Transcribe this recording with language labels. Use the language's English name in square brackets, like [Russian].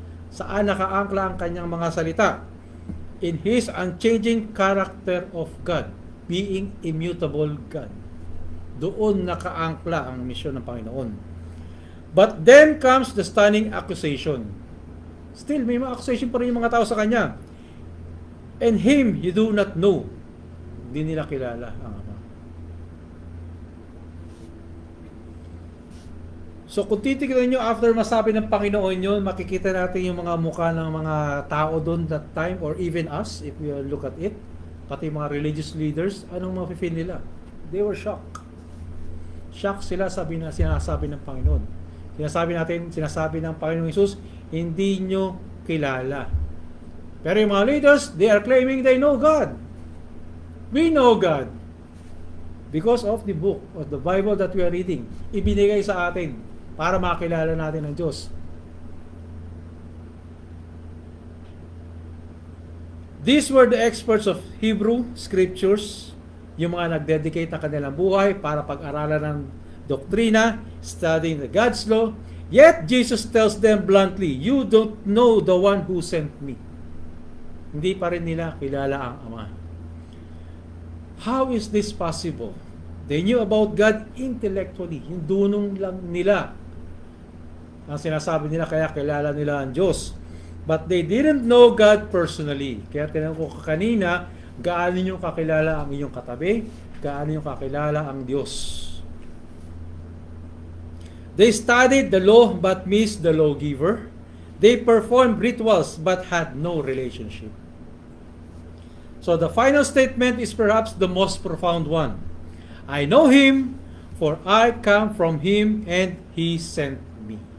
[Filipino] Saan nakaangkla ang kanyang mga salita? [English] In His unchanging character of God, being immutable God. [Filipino] Doon nakaangkla ang misyon ng Panginoon. [English] But then comes the stunning accusation. [Filipino] Still, may mga accusation pa rin yung mga tao sa Kanya. [English] And Him you do not know. [Filipino] Hindi nila kilala ang Ama. So kung titignan nyo, after masabi ng Panginoon yun, makikita natin yung mga mukha ng mga tao doon [English] that time, or even us, if we look at it, [Filipino] pati mga religious leaders, anong mafe-feel nila? [English] They were shocked. [Filipino] Shocked sila sinasabi ng Panginoon. Sinasabi ng Panginoon Jesus, hindi nyo kilala. Pero yung mga leaders, [English] they are claiming they know God. We know God. Because of the book, of the Bible that we are reading. [Filipino] Ibinigay sa atin para makilala natin ang Diyos. [English] These were the experts of Hebrew Scriptures, [Filipino] yung mga nag-dedicate na kanilang buhay para pag-aralan ng doktrina, [English] studying the God's law. Yet Jesus tells them bluntly, you don't know the one who sent me. [Filipino] Hindi pa rin nila kilala ang Ama. [English] How is this possible? They knew about God intellectually. [Filipino] Yung dunong lang nila ang sinasabi nila, kaya kilala nila ang Diyos. [English] But they didn't know God personally. [Filipino] Kaya tinanong ko kanina, gaano nyo kakilala ang inyong katabi? Gaano nyo kakilala ang Diyos? [English] They studied the law but missed the lawgiver. They performed rituals but had no relationship. So the final statement is perhaps the most profound one. I know Him, for I come from Him and He sent me.